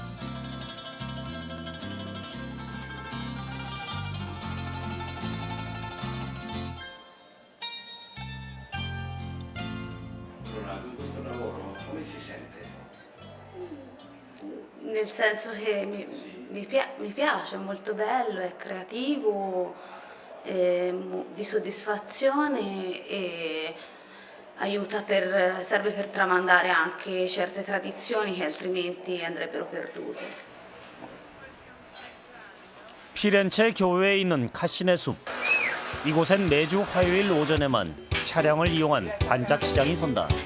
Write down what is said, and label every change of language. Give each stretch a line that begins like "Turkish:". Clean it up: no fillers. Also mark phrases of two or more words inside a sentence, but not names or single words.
Italian: Nel senso che mi piace, è molto bello, è creativo, di soddisfazione e serve per tramandare anche certe tradizioni che altrimenti andrebbero perdute.
Korean: 피렌체 교외에 있는 카시네 숲. 이곳엔 매주 화요일 오전에만 차량을 이용한 반짝 시장이 선다.